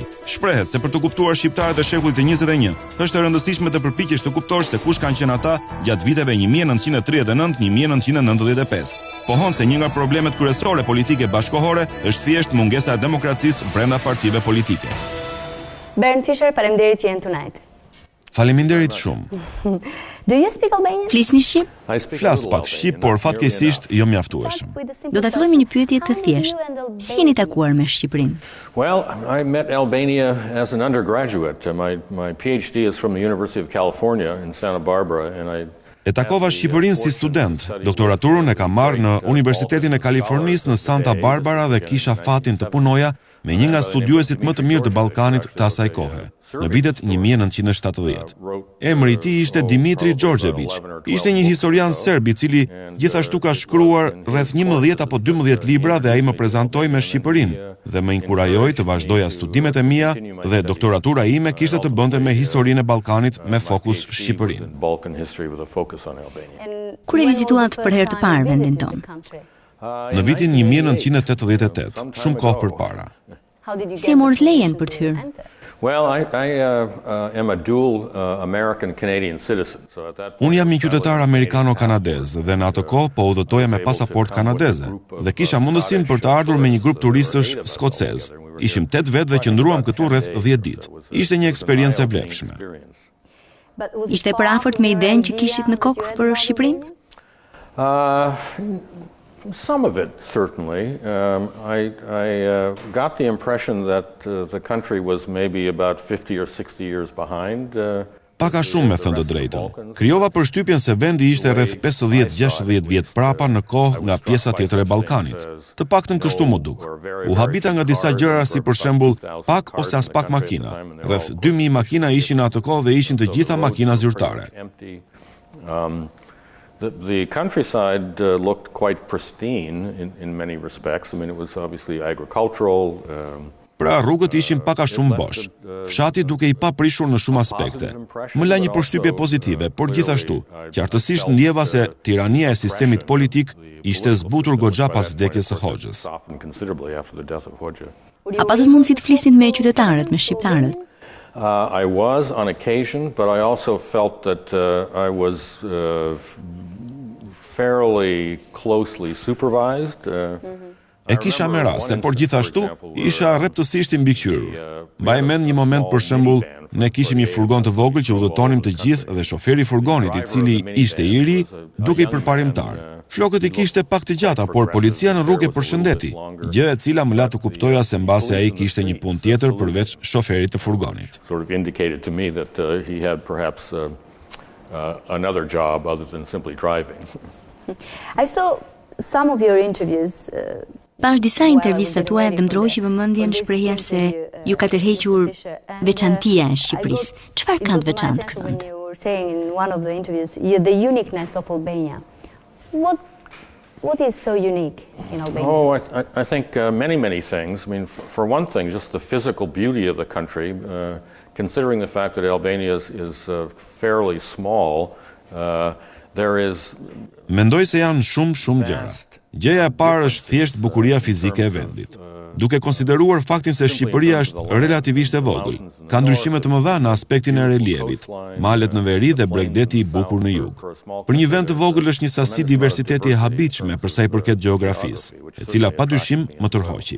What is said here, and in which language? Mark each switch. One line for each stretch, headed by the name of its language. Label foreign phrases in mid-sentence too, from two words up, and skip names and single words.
Albanian: Shprehet se për të kuptuar shqiptarët e shekullit të 21, është e rëndësishme të përpiqesh të kuptosh se kush kanë qenë ata gjatë viteve 1939-1995. Pohon se një nga problemet kryesore politike bashkohore është thjesht mungesa e demokracisë brenda partive politike. Bernd Fischer, faleminderit që jeni tonight. Faleminderit shumë.
English: Do you speak Albanian?
Albanian: Flisni shqip? Flas pak shqip, por fatkeqësisht jo mjaftësueshëm. Do ta fillojmë një pyetje të thjeshtë. Si jeni takuar me Shqipërinë?
English: Well, I met Albania as an undergraduate. My PhD is from the University of California in Santa Barbara, and
Albanian: E takova Shqipërinë si student. Doktoraturën e kam marrë në Universitetin e Kalifornisë në Santa Barbara dhe kisha fatin të punoja me një nga studiuesit më të mirë të Ballkanit të asaj kohe, në vitet 1970. Emri i tij ishte Dimitri Đorđević. Ishte një historian serb i cili gjithashtu ka shkruar rreth 11 apo 12 libra dhe ai më prezantoi me Shqipërinë dhe më inkurajoi të vazhdoja studimet e mia dhe doktoratura ime kishte të bënte me historinë e Ballkanit me fokus Shqipërinë. Kur e vizituat për herë të parë vendin tonë? Në vitin 1988, shumë kohë përpara. Si e morët lejen për të hyrë?
English: Well, I am a dual American-Canadian citizen. So at that point,
Albanian: Unë jam një qytetar amerikano-kanadez dhe në atë kohë po udhëtoja me pasaport kanadeze dhe kisha mundësinë për të ardhur me një grup turistësh skocez. Ishim 8 vetë dhe qëndruam këtu rreth 10 ditë. Ishte një eksperiencë e vlefshme. Ishte për afërt me idenë që kishit në kokë për Shqipërinë?
English: Some of it, certainly. I got the impression that the country was maybe about 50 or 60 years behind.
Albanian: Paka shumë me thënë të drejtën. Krijova përshtypjen se vendi ishte rreth 50-60 vjet prapa në kohë nga pjesa tjetër e Ballkanit. Të paktën kështu më duk. U habita nga disa gjëra si për shembull pak ose as pak makina. Rreth 2000 makina ishin në atë kohë dhe ishin të gjitha makina zyrtare.
English: The countryside looked quite pristine in many respects. I mean, it was obviously agricultural.
Albanian: Pra rrugët ishin paka shumë bosh. Fshati duke I paprishur në shumë aspekte. Më la një përshtypje pozitive, por gjithashtu, qartësisht ndjeva se tirania e sistemit politik ishte zbutur goxha pas vdekjes së Hoxhës. A patët mundësi të flisit me qytetarët, me shqiptarët?
English: I was on occasion, but I also felt that I was fairly closely supervised.
Albanian: E kisha me raste, por gjithashtu isha rreptësisht I mbikëqyrur. Mbaj mend një moment për shembull, ne kishim një furgon të vogël që udhëtonim të gjithë dhe shoferi I furgonit, I cili ishte I ri, duke I përparimtar. Flokët I kishte pak të gjata, por policia në rrugë e përshëndeti, gjë e cila më la të kuptoja se mbase ai kishte një punë tjetër përveç shoferit të furgonit.
English: Sort of indicated to me that he had perhaps another job other than simply driving. I saw some of your interviews.
Albanian: Pash disa intervista tuaja dhe më ndroqi vëmendjen shprehja se ju ka tërhequr veçantia e Shqipërisë. Çfarë ka të veçantë ky vend?
English: You were saying in one of the interviews, the uniqueness of Albania. What is so unique in Albania? Oh, I think many things. I mean, for one thing, just the physical beauty of the country, considering the fact that Albania is fairly small,
Albanian: Mendoj se janë shumë gjëra. Gjëja e parë është thjesht bukuria fizike e vendit. Duke konsideruar faktin se Shqipëria është relativisht e vogël, ka ndryshime të mëdha në aspektin e relievit, malet në veri dhe bregdeti i bukur në jug. Për një vend të vogël është një sasi diversiteti e habitshme për sa i përket gjeografisë, e cila padyshim më tërhoqi.